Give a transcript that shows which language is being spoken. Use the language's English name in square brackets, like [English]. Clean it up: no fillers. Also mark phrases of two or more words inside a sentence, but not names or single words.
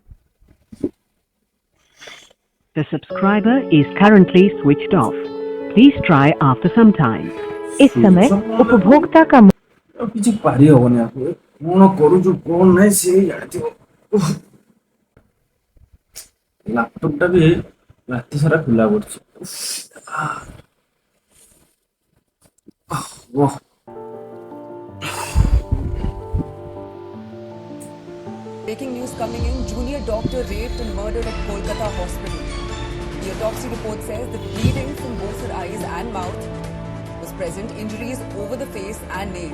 [English] The subscriber is currently switched off. Please try after some time. [Hindi] इस समय उपभोक्ता का [Odia] ଆଉ କିଛି ପାରି ହବନି ଆକୁ କଣ କରୁଛୁ କଣ ନାହିଁ ସେ ଜାଣିଥିବ। ଲାପଟପ୍ ଟା ବି ରାତି ସାରା ଖୋଲା ପଡିଛି। ଓହ [English] Breaking news coming in, junior doctor raped and murdered at Kolkata hospital. The autopsy report says that bleeding from both her eyes and mouth was present, injuries over the face and nail.